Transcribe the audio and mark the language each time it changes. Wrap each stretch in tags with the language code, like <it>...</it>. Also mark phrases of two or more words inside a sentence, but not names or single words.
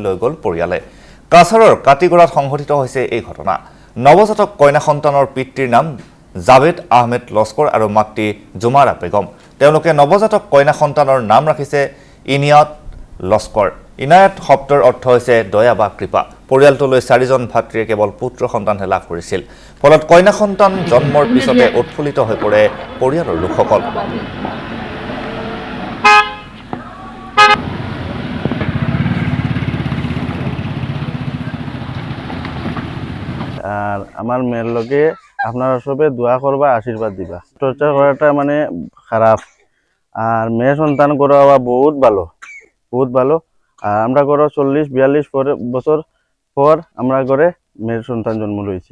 <as>লৈ গ'ল পৰিয়ালে কাছাৰৰ কাটিগড়াত সংঘটিত হৈছে এই ঘটনা নৱজাতক কন্যা সন্তানৰ পিতৃৰ নাম জাবেদ আহমেদ লস্কৰ আৰু মাতৃ জুমাৰা বেগম তেওঁলোকে নৱজাতক কন্যা সন্তানৰ নাম ৰাখিছে ইনিয়াত লস্কৰ ইনায়াত শব্দৰ অৰ্থ হৈছে দয়া বা কৃপা পৰিয়ালটোলৈ 4জন ভাতৃয়ে কেৱল পুত্ৰ সন্তানহে লাভ কৰিছিল ফলত কন্যা সন্তান জন্মৰ পিছতে উৎফুল্লিত হৈ পৰে পৰিয়ালৰ লোকসকল</as> <bn>আর আমার মেয়ের লগে আপনারা সবে দোয়া করবা আশীর্বাদ দিবা টর্চার করাটা মানে খারাপ আর মেয়ে সন্তান করা বহুত ভালো আর আমরা করো 40-42 বছর পর আমরা করে মেয়ের সন্তান জন্ম লইছে</bn>